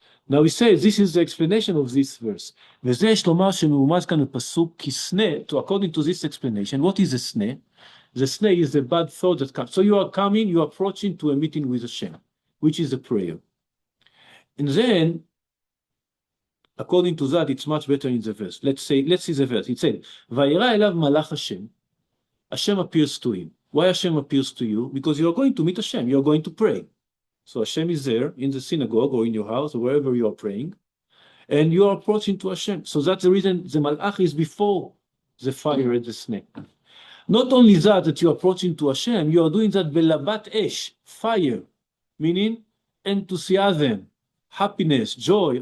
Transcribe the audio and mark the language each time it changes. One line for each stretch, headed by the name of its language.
English: Now he says, this is the explanation of this verse.
Hebrew: וזה יש לומר שמרומז כאן בפסוק כי סנה,
English: so according to this explanation, what is a snare? The snare is the bad thought that comes. So you are coming, you are approaching to a meeting with Hashem, which is a prayer. And then, according to that, it's much better in the verse. Let's see the verse.
Hebrew: It said, וירא אליו מלאך השם.
English: Hashem appears to him. Why Hashem appears to you? Because you are going to meet Hashem. You are going to pray. So Hashem is there in the synagogue or in your house or wherever you are praying, and you are approaching to Hashem. So that's the reason the malach is before the fire and the snake. Not only that you are approaching to Hashem, you are doing that belabat esh, fire, meaning enthusiasm, happiness, joy.